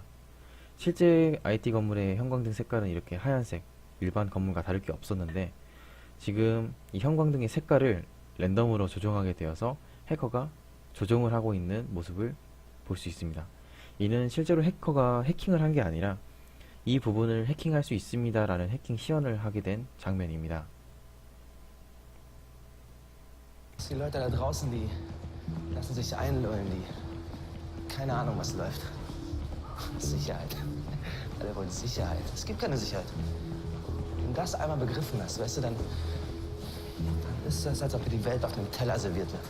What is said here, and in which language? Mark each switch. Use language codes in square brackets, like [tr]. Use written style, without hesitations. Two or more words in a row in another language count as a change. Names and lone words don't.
[ko] 실제 IT 건물의 형광등 색깔은 이렇게 하얀색, 일반 건물과 다를 게 없었는데 지금 이 형광등의 색깔을 랜덤으로 조정하게 되어서 해커가 조정을 하고 있는 모습을 볼 수 있습니다. 이는 실제로 해커가 해킹을 한 게 아니라 이 부분을 해킹할 수 있습니다 라는 해킹 시연을 하게 된 장면입니다. [de] Die Leute da draußen, die lassen sich einlullen, die keine Ahnung, was läuft. Sicherheit. Alle wollen Sicherheit. Es gibt keine Sicherheit. Wenn du das einmal begriffen hast, weißt du, dann ist das, als ob dir die Welt auf einem Teller serviert wird.